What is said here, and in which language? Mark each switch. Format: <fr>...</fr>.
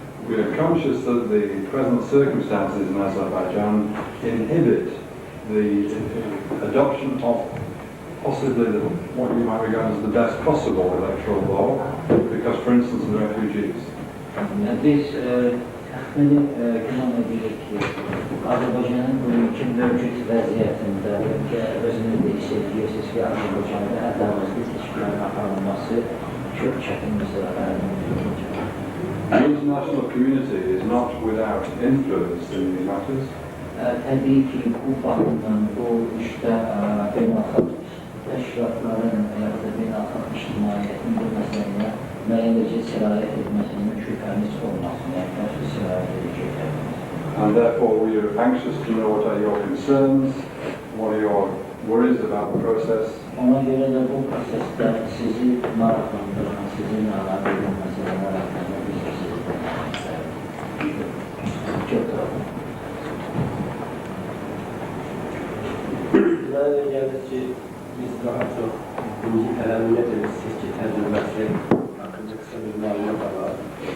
<en>We are conscious that the present circumstances in Azerbaijan inhibit the adoption of possibly what you might regard as the best possible electoral law, because, for instance, of the refugees.</en> <az>Biz təxmini güman edirik ki, Azərbaycanın bugünkü mövcud vəziyyətində özünü də hissedirsiniz ki, Azərbaycanda ədalətli seçkilərin aparılması çox çətin məsələlərdir.</az> <en>The international community is not without influence in these matters.</en> <az>Təbii ki, bu baxımdan bu işdə beynəlxalq təşkilatların ya da beynəlxalq ictimaiyyətin bu məsələyə müəyyən dərəcədə sirayət etməsinin şübhəmiz olmasın, yəni başqa sirayət edəcəklər.</az> <en>And therefore we are anxious to know what are your concerns, what are your worries about the process.</en> <az>Ona görə də bu prosesdə sizi maraqlandıran, sizi narahat edən məsələlər haqqında biz Mənə gəlir ki, biz daha çox İngiltərənin necə bir seçki təcrübəsi haqqında qısa bir məlumat alalım.</az>